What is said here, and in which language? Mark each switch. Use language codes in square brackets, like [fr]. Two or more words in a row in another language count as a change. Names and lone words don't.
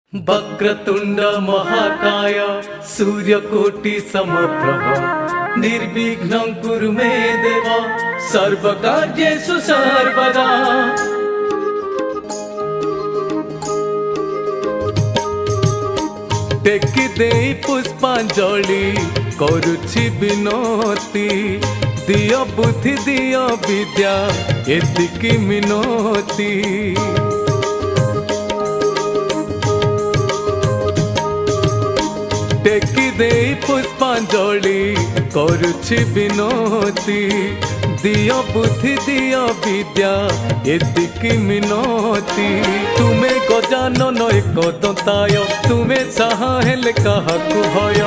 [sa] वक्रतुंड महाकाय सूर्यकोटि समप्रभ निर्विघ्नं कुरु मे देव सर्वकार्येषु सर्वदा। [or] ଟେକି ଦେ ପୁଷ୍ପାଞ୍ଜଳି କରୁଛି ବିନତି ଦିଓ ବୁଦ୍ଧି ଦିଓ ବିଦ୍ୟା ଏତିକି ମିନତି। ଟେକି ଦେ ପୁଷ୍ପାଞ୍ଜଳି କରୁଛି ବିନତି ଦିଓ ବୁଦ୍ଧି ଦିଓ ବିଦ୍ୟା ଏତିକି ମିନତି। ତୁମେ ଗଜାନନ ଏକ ଦନ୍ତାୟ ତୁମେ ସାହା ହେଲେ କାହାକୁ ଭୟ